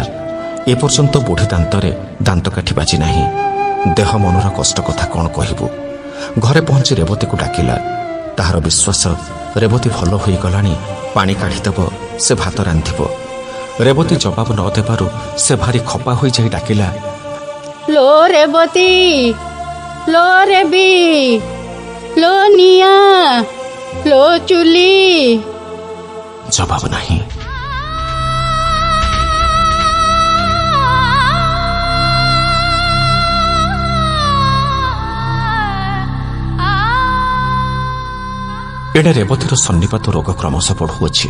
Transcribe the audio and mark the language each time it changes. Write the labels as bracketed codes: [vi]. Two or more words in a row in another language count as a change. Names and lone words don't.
[or] ଏପର୍ଯ୍ୟନ୍ତ ବୁଢ଼ୀ ଦାନ୍ତରେ ଦାନ୍ତକାଠି ବାଜି ନାହିଁ। ଦେହ ମନର କଷ୍ଟ କଥା କ'ଣ କହିବୁ। ଘରେ ପହଞ୍ଚି ରେବତୀକୁ ଡାକିଲା। ତାହାର ବିଶ୍ୱାସ ରେବତୀ ଭଲ ହୋଇଗଲାଣି, ପାଣି କାଢ଼ିଦେବ, ସେ ଭାତ ରାନ୍ଧିବ। ରେବତୀ ଜବାବ ନ ଦେବାରୁ ସେ ଭାରି ଖପା ହୋଇଯାଇ ଡାକିଲା, ଲୋ ରେବତୀ, ଲୋ ରେବି, ଲୋ ନିଆଁ, ଲୋ ଚୁଲି। ଜବାବ ନାହିଁ। ଏଣେ ରେବତୀର ସନ୍ନିପାତ ରୋଗ କ୍ରମଶଃ ବଢ଼ୁଅଛି।